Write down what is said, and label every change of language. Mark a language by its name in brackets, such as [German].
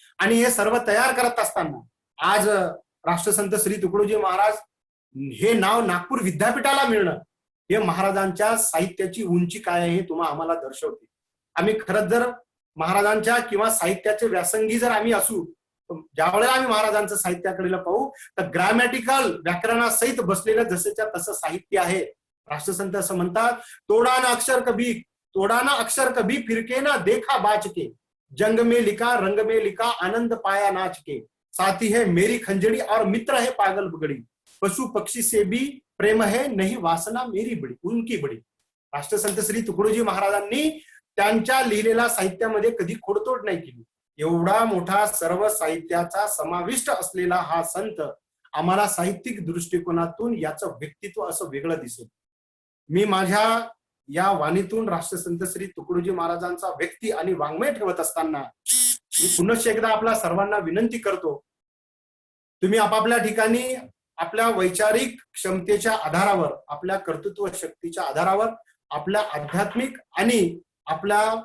[Marathi] आणि हे सर्व तयार करत असताना आज राष्ट्रसंत श्री तुकडोजी महाराज हे नाव नागपूर विद्यापीठाला मिळणं हे महाराजांच्या साहित्याची उंची काय आहे हे आम्हाला दर्शवते. आम्ही खरंच जर महाराजांच्या किंवा साहित्याचे व्यासंगी जर आम्ही असू, ज्यावेळेला आम्ही महाराजांचं साहित्याकडे पाहू तर ग्रामॅटिकल व्याकरणासहित बसलेलं जसंच्या तसं साहित्य आहे. राष्ट्रसंत असं म्हणतात, [Hindi] तोडाना अक्षर कभी फिरके ना देखा बाच के, जंग में लिखा रंग में लिखा आनंद पाया नाच के, साथी है मेरी खंजड़ी और मित्र है पागल बगड़ी, पशु पक्षी से भी प्रेम है नहीं वासना मेरी बड़ी उनकी बड़ी. [Marathi] राष्ट्रसंत श्री तुकडोजी महाराजांनी त्यांच्या लिहिलेल्या साहित्यामध्ये कधी खोडतोड नाही केली. एवढा मोठा सर्व साहित्याचा समाविष्ट असलेला हा संत आम्हाला साहित्यिक दृष्टिकोनातून याचं व्यक्तित्व असं वेगळं दिसेल. मी माझ्या या वाणीतून राष्ट्रसंत श्री तुकडोजी महाराजांचा व्यक्ती आणि वाङ्मय ठेवत असताना मी पुनश्च एकदा आपल्या सर्वांना विनंती करतो, तुम्ही आपापल्या ठिकाणी आपल्या वैचारिक क्षमतेच्या आधारावर, आपल्या कर्तृत्व शक्तीच्या आधारावर, आपल्या आध्यात्मिक आणि आपल्या